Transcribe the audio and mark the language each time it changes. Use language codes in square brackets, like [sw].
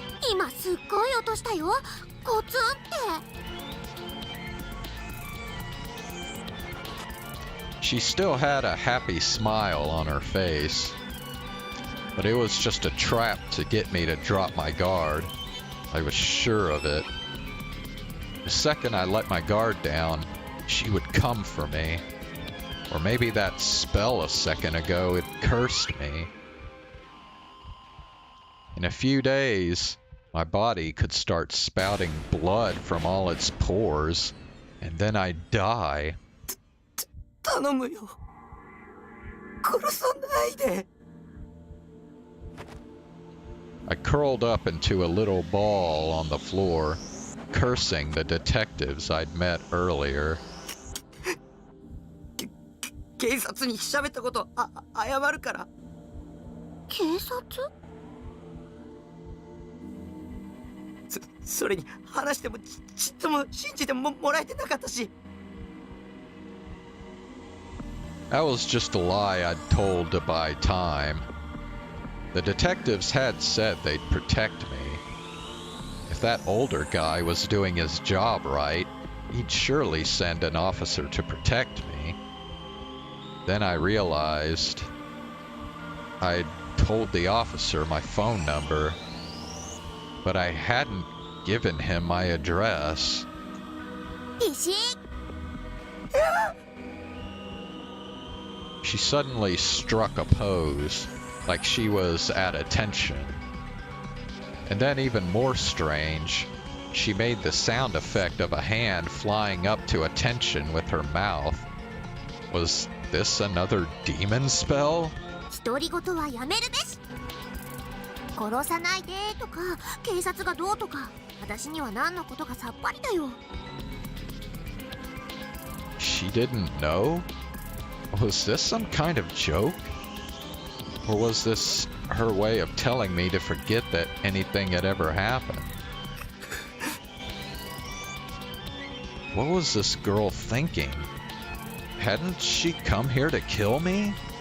[ja] 今すっごい音したよ。コツンって。 [en] She still had a happy smile on her face, but it was just a trap to get me to drop my guard. I was sure of it. The second I let my guard down, she would come for me. Or maybe that spell a second ago had cursed me. In a few days, my body could start spouting blood from all its pores, and then I'd die. [ja] 頼むよ。殺さないで。 [en] I curled up into a little ball on the floor, cursing the detectives I'd met earlier. [ja] 警察に喋ったこと謝るから。警察？それに話してもちっとも信じてもらえてなかったし。 [en] That was just a lie I'd told to buy time. The detectives had said they'd protect me. If that older guy was doing his job right, he'd surely send an officer to protect me. Then I realized I'd told the officer my phone number, but I hadn't given him my address. She suddenly struck a pose, like she was at attention. And then even more strange, she made the sound effect of a hand flying up to attention with her mouth. Was this another demon spell? [ja] 独り言はやめるべし。殺さないでとか警察がどうとか私には何のことかさっぱりだよ。 [en] She didn't know? Was this some kind of joke? Or was this her way of telling me to forget that anything had ever happened? What was this girl thinking? Hadn't she come here to kill me?